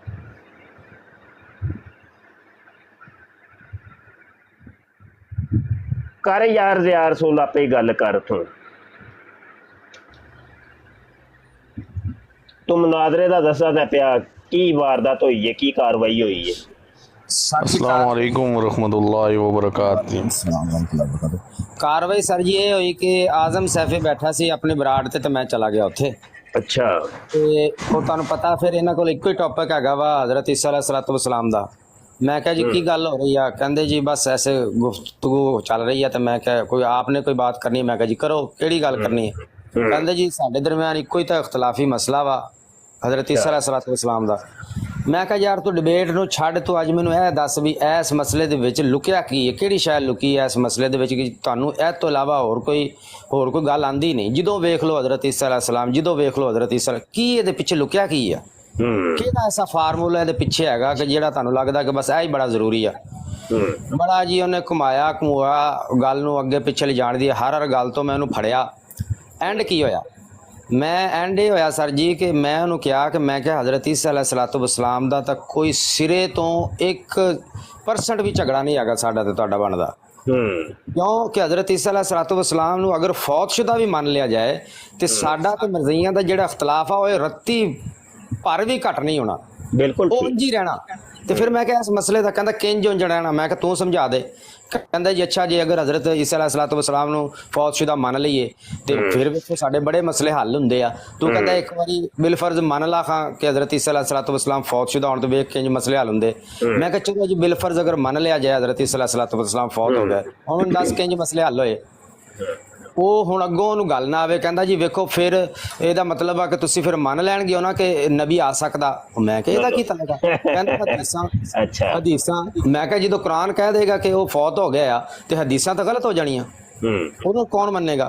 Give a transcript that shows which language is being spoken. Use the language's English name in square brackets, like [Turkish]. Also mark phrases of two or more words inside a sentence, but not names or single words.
[Punjabi] ਕਰ ਯਾਰ ਜ਼ਿਆ ਰਸੂਲ ਆਪੇ ਗੱਲ ਕਰ, ਤੂੰ ਮੁਨਾਜ਼ਰੇ ਦਾ ਦੱਸਦਾ ਤਾਂ ਪਿਆ ਕੀ ਵਾਰਦਾਤ ਹੋਈ ਹੈ, ਕੀ ਕਾਰਵਾਈ ਹੋਈ ਹੈ। [Arabic] السلام عليكم ورحمة الله وبركاته. [Punjabi] ਕਾਰਵਾਈ ਸਰ ਜੀ ਇਹ ਹੋਈ ਕਿ ਆਜ਼ਮ ਸੈਫੀ ਬੈਠਾ ਸੀ ਆਪਣੀ ਬਰਾੜ ਤੇ ਮੈਂ ਚਲਾ ਗਿਆ ਉੱਥੇ। ਅੱਛਾ, ਤੇ ਉਹ ਤੁਹਾਨੂੰ ਪਤਾ ਫਿਰ ਇਹਨਾਂ ਕੋਲ ਇੱਕੋ ਹੀ ਟੌਪਿਕ ਹੈਗਾ ਵਾ ਹਜ਼ਰਤ ਈਸਾ [Arabic] عليه الصلاة والسلام [Punjabi] ਦਾ। ਮੈਂ ਕਿਹਾ ਜੀ ਕੀ ਗੱਲ ਹੋ ਰਹੀ ਆ? ਕਹਿੰਦੇ ਜੀ ਬਸ ਐਸੇ ਗੁਫ਼ਤਗੂ ਚੱਲ ਰਹੀ ਆ। ਤੇ ਮੈਂ ਕਿਹਾ ਕੋਈ ਆਪਨੇ ਕੋਈ ਬਾਤ ਕਰਨੀ? ਮੈਂ ਕਿਹਾ ਜੀ ਕਰੋ, ਕਿਹੜੀ ਗੱਲ ਕਰਨੀ ਹੈ? ਕਹਿੰਦੇ ਜੀ ਸਾਡੇ ਦਰਮਿਆਨ ਇੱਕੋ ਹੀ ਤਾਂ ਇਖਤਲਾਫੀ ਮਸਲਾ ਵਾ ਹਜ਼ਰਤ ਈਸਾ [Arabic] عليه الصلاة والسلام [Punjabi] ਦਾ। ਮੈਂ ਕਿਹਾ ਯਾਰ ਤੂੰ ਡਿਬੇਟ ਨੂੰ ਛੱਡ, ਤੂੰ ਅੱਜ ਮੈਨੂੰ ਇਹ ਦੱਸ ਵੀ ਇਸ ਮਸਲੇ ਦੇ ਵਿੱਚ ਲੁਕਿਆ ਕੀ ਹੈ, ਕਿਹੜੀ ਸ਼ੈ ਲੁਕੀ ਹੈ ਇਸ ਮਸਲੇ ਦੇ ਵਿੱਚ ਕਿ ਤੁਹਾਨੂੰ ਇਹ ਤੋਂ ਇਲਾਵਾ ਹੋਰ ਕੋਈ ਗੱਲ ਆਂਦੀ ਨਹੀਂ। ਜਦੋਂ ਵੇਖ ਲਓ ਹਜ਼ਰਤ ਈਸਾ अलैहिस्सलाम, ਜਦੋਂ ਵੇਖ ਲਓ ਹਜ਼ਰਤ ਈਸਾ, ਕੀ ਇਹਦੇ ਪਿੱਛੇ ਲੁਕਿਆ ਕੀ ਆ? ਕਿਹੜਾ ਐਸਾ ਫਾਰਮੂਲਾ ਇਹਦੇ ਪਿੱਛੇ ਹੈਗਾ ਕਿ ਜਿਹੜਾ ਤੁਹਾਨੂੰ ਲੱਗਦਾ ਕਿ ਬਸ ਇਹ ਹੀ ਬੜਾ ਜ਼ਰੂਰੀ ਆ? ਬੜਾ ਜੀ ਉਹਨੇ ਘੁਮਾਇਆ ਗੱਲ ਨੂੰ ਅੱਗੇ ਪਿੱਛੇ ਲਿਜਾਣ ਦੀ, ਹਰ ਗੱਲ ਤੋਂ ਮੈਂ ਉਹਨੂੰ ਫੜਿਆ। ਐਂਡ ਕੀ ਹੋਇਆ? ਮੈਂ ਐਂਡ ਇਹ ਹੋਇਆ ਸਰ ਜੀ ਕਿ ਮੈਂ ਉਹਨੂੰ ਕਿਹਾ ਕਿ ਮੈਂ ਕਿਹਾ ਹਜ਼ਰਤ ਈਸਾ [Arabic] عليه الصلاة والسلام [Punjabi] ਦਾ ਤਾਂ ਕੋਈ ਸਿਰੇ ਤੋਂ 1% ਵੀ ਝਗੜਾ ਨਹੀਂ ਹੈਗਾ ਸਾਡਾ ਤੇ ਤੁਹਾਡਾ ਬਣਦਾ। ਕਿਉਂ ਕਿ ਹਜ਼ਰਤ ਈਸਾ [Arabic] عليه الصلاة والسلام [Punjabi] ਨੂੰ ਅਗਰ ਫੌਤਸ਼ੁਦਾ ਵੀ ਮੰਨ ਲਿਆ ਜਾਏ ਤੇ ਸਾਡਾ ਤੇ ਮਰਜ਼ਈਆਂ ਦਾ ਜਿਹੜਾ ਇਖਤਲਾਫ ਆ ਉਹ ਰੱਤੀ ਭਰ ਵੀ ਘੱਟ ਨਹੀਂ ਹੋਣਾ, ਬਿਲਕੁਲ ਉਹ ਉਂਝ ਹੀ ਰਹਿਣਾ। ਤੇ ਫਿਰ ਮੈਂ ਕਿਹਾ ਇਸ ਮਸਲੇ ਦਾ, ਕਹਿੰਦਾ ਕਿੰਜ ਉਂਝ ਰਹਿਣਾ? ਮੈਂ ਕਿਹਾ ਤੂੰ ਸਮਝਾ ਦੇ। ਕਹਿੰਦਾ ਜੀ ਅੱਛਾ ਜੀ ਅਗਰ ਹਜ਼ਰਤ ਈਸਾ [Arabic] عليه الصلاة والسلام [Punjabi] ਨੂੰ ਫੌਤਸ਼ੁਦਾ ਮੰਨ ਲਈਏ ਤੇ ਫਿਰ ਵੇਖੋ ਸਾਡੇ ਬੜੇ ਮਸਲੇ ਹੱਲ ਹੁੰਦੇ ਆ। ਤੂੰ ਕਹਿੰਦਾ ਇੱਕ ਵਾਰੀ ਬਿਲਫਰਜ਼ ਮੰਨ ਲਾ ਖਾਂ ਕਿ ਹਜ਼ਰਤ ਈਸਾ [Arabic] عليه الصلاة والسلام [Punjabi] ਫੌਤਸ਼ੁਦਾ ਹੋਣ ਤੋਂ ਵੇਖ ਕਿੰਜ ਮਸਲੇ ਹੱਲ ਹੁੰਦੇ। ਮੈਂ ਕਿਹਾ ਚਲੋ ਜੀ ਬਿਲਫਰਜ਼ ਅਗਰ ਮੰਨ ਲਿਆ ਜਾਏ ਹਜ਼ਰਤ ਈਸਾ [Arabic] عليه الصلاة والسلام [Punjabi] ਫੌਤ ਹੋ ਗਏ, ਹੁਣ ਦੱਸ ਕਿੰਜ ਮਸਲੇ ਹੱਲ ਹੋਏ? ਉਹ ਹੁਣ ਅੱਗੋਂ ਉਹਨੂੰ ਗੱਲ ਨਾ ਆਵੇ। ਕਹਿੰਦਾ ਜੀ ਵੇਖੋ ਫਿਰ ਇਹਦਾ ਮਤਲਬ ਆ ਕਿ ਤੁਸੀਂ ਫਿਰ ਮੰਨ ਲੈਣਗੇ ਉਹਨਾਂ ਕਿ ਨਬੀ ਆ ਸਕਦਾ। ਮੈਂ ਕਿਹਾ ਇਹਦਾ ਕੀ ਤਲਕ? ਕਹਿੰਦਾ ਹਦੀਸਾਂ। ਮੈਂ ਕਿਹਾ ਜਦੋਂ ਕੁਰਾਨ ਕਹਿ ਦੇਗਾ ਕਿ ਉਹ ਫੌਤ ਹੋ ਗਿਆ ਆ ਤੇ ਹਦੀਸਾਂ ਤਾਂ ਗਲਤ ਹੋ ਜਾਣੀਆਂ, ਉਹਨੂੰ ਕੌਣ ਮੰਨੇਗਾ?